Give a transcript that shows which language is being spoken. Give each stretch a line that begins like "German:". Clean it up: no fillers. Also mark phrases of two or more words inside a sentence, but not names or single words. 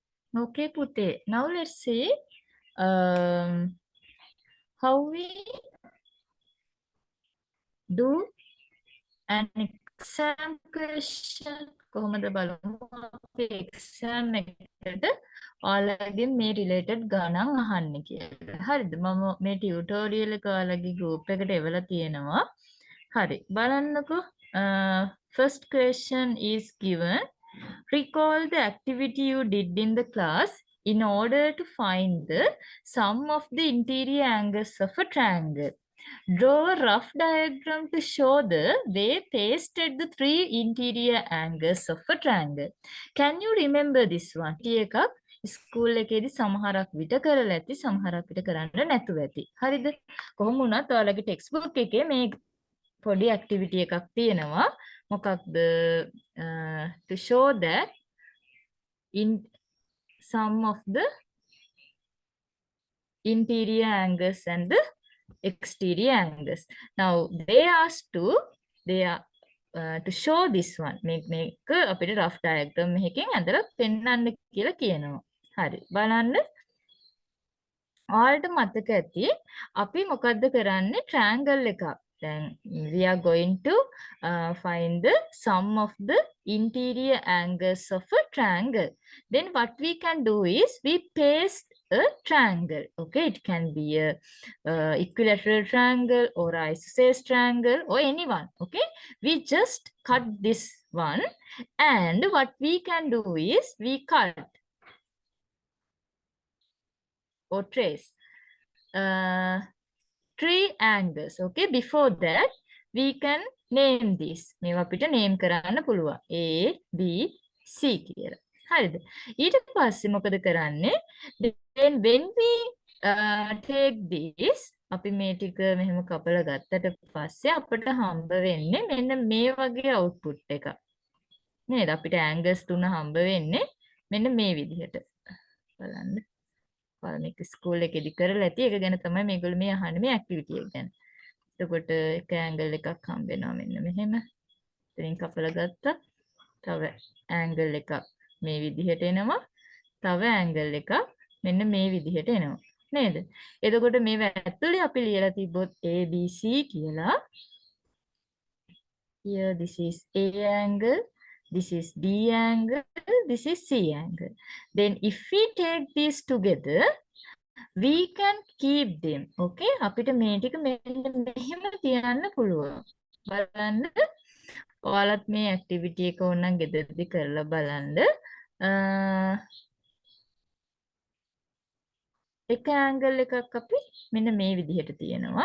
English: Okay, Pute. Now let's see um, how we do an exam question.
Sinhala: කොහොමද බලමු අපි exam එකට ඔයාලගෙන් මේ related ගණන් අහන්නේ කියලා. හරිද? මම මේ tutorial එක ඔයාලගේ group එකට එවලා තියෙනවා. හරි. බලන්නකෝ.
English: First question is given. Recall the activity you did in the class in order to find the sum of the interior angles of a triangle. Draw a rough diagram to show the way pasted the three interior angles of a triangle. Can you remember this one?
Sinhala: එකක් ස්කූල් එකේදී සමහරක් විට කරලා ඇති සමහරක් විට කරන්න නැතුව ඇති. හරිද? කොහොම වුණත් ඔයාලගේ ටෙක්ස්ට් බුක් එකේ මේ පොඩි activity එකක් තියෙනවා. මොකක්ද?
English: To show that in sum of the interior angles and the exterior angles. Now they asked to show this one.
Sinhala: මේක අපිට
English: rough diagram
Sinhala: එකකින් අඳලා පෙන්නන්න කියලා කියනවා. හරි. බලන්න. ඔයාලට මතක ඇති අපි මොකද්ද කරන්නේ triangle එකක්.
English: Then we are going to find the sum of the interior angles of a triangle. Then what we can do is we paste a triangle. Okay, it can be a equilateral triangle or isosceles triangle or anyone. Okay, we just cut this one, and what we can do is we cut or trace three angles. Okay, before that we can name this.
Sinhala: මේවා අපිට name කරන්න පුළුවන්. A, B, C කියලා. හරිද? ඊට පස්සේ මොකද කරන්නේ?
English: Then when we take this
Sinhala: අපි මේ ටික මෙහෙම කපලා ගත්තට පස්සේ අපිට හම්බ වෙන්නේ මෙන්න මේ වගේ output එකක්. නේද? අපිට angles තුන හම්බ වෙන්නේ මෙන්න මේ විදිහට. බලන්න. මේක ස්කූල් එකේදී කරලා ඇති. ඒක ගැන තමයි මේගොල්ලෝ මේ අහන්නේ මේ ඇක්ටිවිටි එක ගැන. එතකොට එක ඇන්ගල් එකක් හම්බ වෙනවා මෙන්න මෙහෙම. ඉතින් කපලා ගත්තා. තව ඇන්ගල් එකක් මේ විදිහට එනවා. තව ඇන්ගල් එකක් මෙන්න මේ විදිහට එනවා. නේද? එතකොට මේව ඇතුලේ අපි ලියලා තිබ්බොත් ABC කියලා.
English: Here this is A angle, this is B angle, this is C angle. Then if we take these together, we can keep them.
Sinhala: Okay, අපිට මේ ටික මෙන්න මෙහෙම තියන්න පුළුවන්. බලන්න. ඔයාලත් මේ ඇක්ටිවිටි එක ඕනනම් ගෙදරදී කරලා බලන්න. එක ඇන්ගල් එකක් අපි මෙන්න මේ විදිහට තියෙනවා.